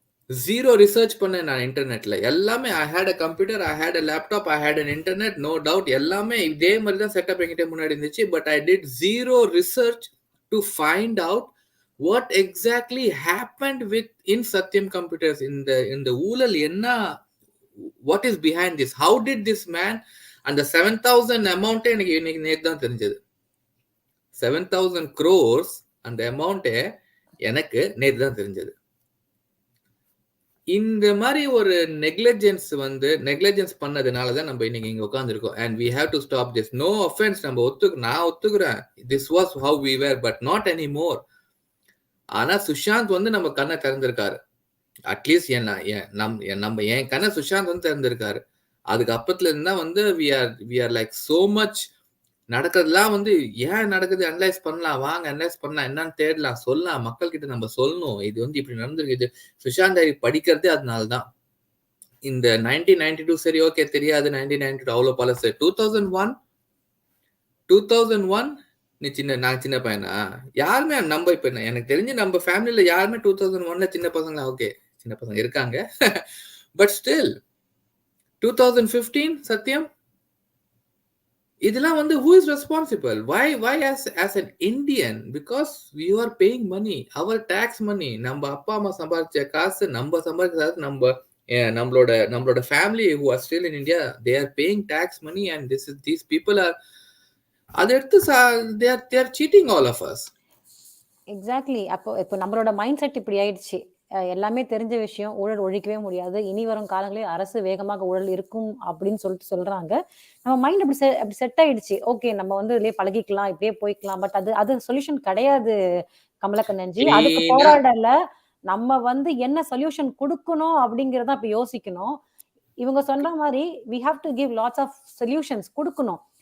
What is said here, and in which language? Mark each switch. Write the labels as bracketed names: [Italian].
[English] zero research [Tamil] பண்ணேன் நான் இன்டர்நெட்ல. எல்லாமே [English] I hate a computer, I hate a laptop, I hate an internet, no doubt. [Tamil] எல்லாமே இதே மாதிரி தான் செட்டப் என்கிட்ட முன்னாடி இருந்துச்சு. [English] But I did zero research to find out what exactly happened in Satyam Computers. In the [Tamil] ஊழல் என்ன, [English] what is behind this, how did this man, அந்த 7,000 amount [Tamil] எனக்கு இன்னைக்கு நேத்து தான் தெரிஞ்சது. 7,000 crores அந்த amount எனக்கு நேத்து தான் தெரிஞ்சது. இந்த மாதிரி ஒரு நெக்லிஜென்ஸ் பண்ணதுனால தான் நம்ம இன்னைக்கு இங்க உட்கார்ந்துருக்கோம். [English] and we have to stop this. no offense, [Tamil] நான் ஒத்துக்கிறேன், [English] this was how we were, but not anymore. [Tamil] ஆனா சுஷாந்த் வந்து நம்ம கண்ணை திறந்திருக்காரு. அட்லீஸ்ட் நம்ம என் கண்ணை சுஷாந்த் வந்து திறந்திருக்காரு. அதுக்கு அப்பத்துல இருந்தா வந்து [English] we are like so much [Tamil] நடக்கிறதுலாம் வந்து ஏன் நடக்குது அனலைஸ் பண்ணலாம், வாங்க அனலைஸ் பண்ணலாம், என்னன்னு தேடலாம், சொல்லலாம், மக்கள் கிட்ட நம்ம சொல்லணும், இது வந்து இப்படி நடந்திருக்கு. இது சுஷாந்த் டைரி படிக்கிறதே அதனாலதான். இந்த 1992 சரி ஓகே தெரியாது, 1992 அவ்வளவு பழசு. 2001 நான் சின்ன பையனா? யாருமே நம்ம இப்ப எனக்கு தெரிஞ்சு நம்ம ஃபேமிலியில யாருமே 2001ல சின்ன பசங்களா? ஓகே சின்ன பசங்க இருக்காங்க, பட் ஸ்டில் 2015 சத்யம் இதெல்லாம் வந்து [English] who is responsible? why as an Indian? because we are paying money, our tax money. [Tamil] நம்ம அப்பா அம்மா சம்பாதிச்ச காசு, [English] நம்ம சம்பாதிச்ச காசு, நம்மளோட family who are still in India, they are paying tax money, and these people are [Tamil] அதை எடுத்து [English] they are cheating all of us. Exactly. [Tamil] இப்போ நம்மளோட மைண்ட் செட் இப்படி ஆயிடுச்சு. எல்லாமே தெரிஞ்ச விஷயம், ஊழல் ஒழிக்கவே முடியாது, இனி வரும் காலங்களில் அரசு வேகமாக ஊழல் இருக்கும் அப்படின்னு சொல்றாங்க. நம்ம மைண்ட் அப்படி செட் ஆயிடுச்சு. ஓகே நம்ம வந்து இதுலயே பழகிக்கலாம், இப்படியே போய்க்கலாம். பட் அது சொல்யூஷன் கிடையாது கமலக்கண்ணன்ஜி. அதுக்கு போராடல, நம்ம வந்து என்ன சொல்யூஷன் கொடுக்கணும் அப்படிங்கறத இப்ப யோசிக்கணும். இவங்க சொல்ற மாதிரி [English] we have to give lots of solutions [Tamil] கொடுக்கணும்.